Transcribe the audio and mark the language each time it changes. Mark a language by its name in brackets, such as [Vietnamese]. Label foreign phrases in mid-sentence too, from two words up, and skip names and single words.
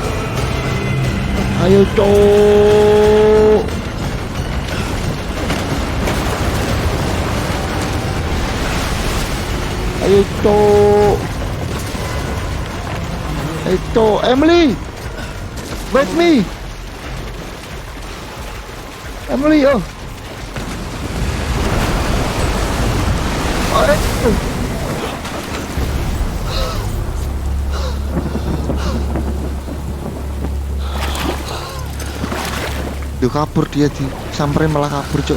[Indonesian] Ayo, Cok. Ayo, Cok. Ayo, Cok. [English] Emily, wait me. Emily, oh. [Indonesian] Duh, kabur dia, sampai malah kabur, Cok.